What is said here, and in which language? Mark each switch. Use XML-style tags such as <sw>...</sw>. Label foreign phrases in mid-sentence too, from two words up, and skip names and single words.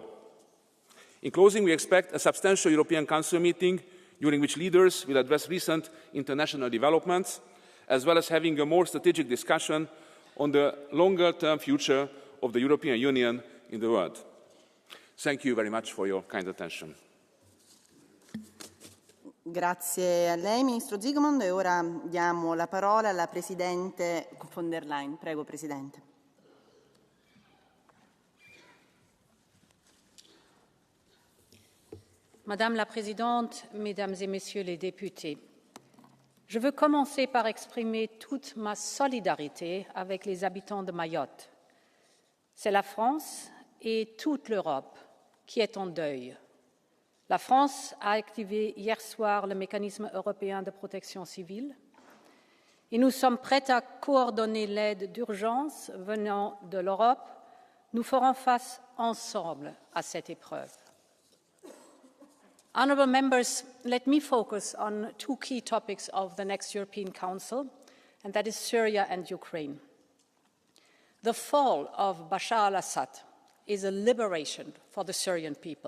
<en>In closing, we expect a substantial European Council meeting during which leaders will address recent international developments, as well as having a more strategic discussion on the longer-term future of the European Union in the world. Thank you very much for your kind attention.</en> <it>Grazie a lei, Ministro Zygmunt, e ora diamo la parola alla Presidente von der Leyen. Prego, Presidente.</it> <fr>Madame la Présidente, Mesdames et Messieurs les députés, je veux commencer par exprimer toute ma solidarité avec les habitants de Mayotte. C'est la France et toute l'Europe qui est en deuil. La France a activé hier soir le mécanisme européen de protection civile et nous sommes prêts à coordonner l'aide d'urgence venant de l'Europe. Nous ferons face ensemble à cette épreuve.</fr> <en>Honourable members, let me focus on two key topics of the next European Council, and that is Syria and Ukraine. The fall of Bashar al-Assad is a liberation for the Syrian people.</en>